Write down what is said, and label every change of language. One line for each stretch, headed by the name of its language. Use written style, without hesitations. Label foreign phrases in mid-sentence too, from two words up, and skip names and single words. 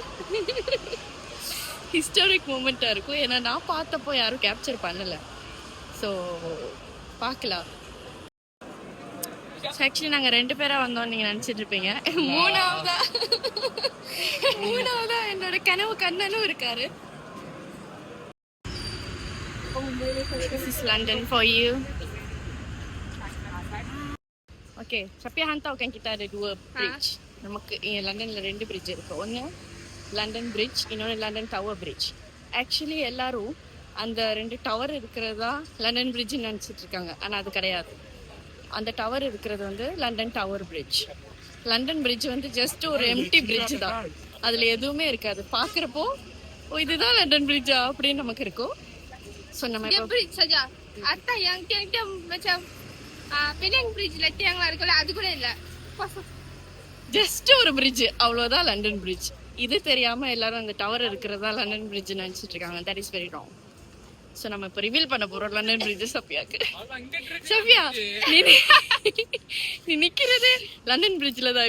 English: historic moment
Tamil: இருக்கும். ஏன்னா நான் பார்த்தப்போ யாரும் கேப்சர் பண்ணலை. ஸோ பார்க்கலாம். ஆக்சுவலி நாங்கள் 2 பேராக வந்தோம்னு நீங்கள் நினச்சிட்டு இருப்பீங்க. மூணாவதா என்னோட கனவு கண்ணனும் இருக்காரு.
English: This is London for you.
Malay: Okay, Sapia hantarkan kita ada 2 bridge.
Tamil: நமக்கு லண்டன்ல 2 bridge இருக்கு. ஒன்று லண்டன் பிரிட்ஜ், இன்னொன்று லண்டன் டவர் பிரிட்ஜ். ஆக்சுவலி எல்லாரும் அந்த 2 டவர் இருக்கிறதா லண்டன் பிரிட்ஜ்னு நினச்சிட்டு இருக்காங்க. ஆனால் அது கிடையாது. அந்த டவர் இருக்கிறது வந்து லண்டன் டவர் பிரிட்ஜ். லண்டன் பிரிட்ஜ் வந்து ஜஸ்ட் ஒரு எம்டி பிரிட்ஜ் தான். அதில் எதுவுமே இருக்காது. பார்க்குறப்போ இதுதான் லண்டன் பிரிட்ஜா அப்படின்னு நமக்கு இருக்கும். ஸோ நம்ம
Malay: bridge saja. Atau yang tiang-tiang macam Penang bridge lah tianglah
Tamil: இருக்குல்ல, அது கூட இல்ல. ஜஸ்ட் ஒரு பிரிட்ஜ், அவ்வளோதான் லண்டன் பிரிட்ஜ். இது தெரியாம எல்லாரும் அந்த டவர் இருக்கிறதா லண்டன் பிரிட்ஜ் நினைச்சிட்டு இருக்காங்க.
English: that is very wrong.
Tamil: ஸோ நம்ம இப்போ ரிவீல் பண்ண போறோம் லண்டன் பிரிட்ஜ் சஃபியாக்கு. சஃபியா, நீ நிக்கிறது லண்டன் பிரிட்ஜ்ல தான்.